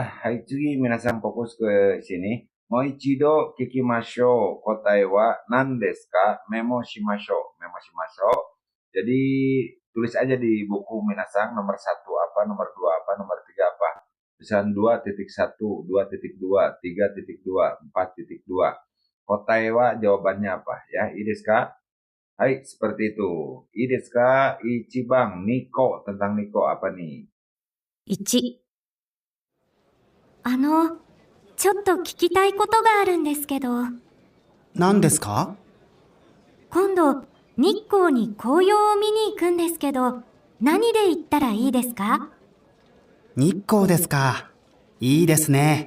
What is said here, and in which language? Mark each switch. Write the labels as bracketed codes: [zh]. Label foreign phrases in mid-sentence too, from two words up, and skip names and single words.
[id] Hai, [ja] 次皆さん [id] fokus ke sini. [ja] もう一度聞きましょう 答えは何ですか? メモしましょう。メモしましょう. [id] Jadi tulis aja di buku minasang nomor 1 apa, nomor 2 apa, nomor 3 apa. Misalnya 2.1, 2.2, 3.2, 4.2. [ja] 答えは [id] jawabannya apa ya? [ja] いいですか？はい, [id] seperti itu. [ja] いいですか? [id] Ichiban Niko. Tentang Niko apa nih? [ja] 1。ちょっと聞きたいことがあるんですけど、何ですか？今度日光に紅葉を見に行くんですけど、何で行ったらいいですか？日光ですか。いいですね。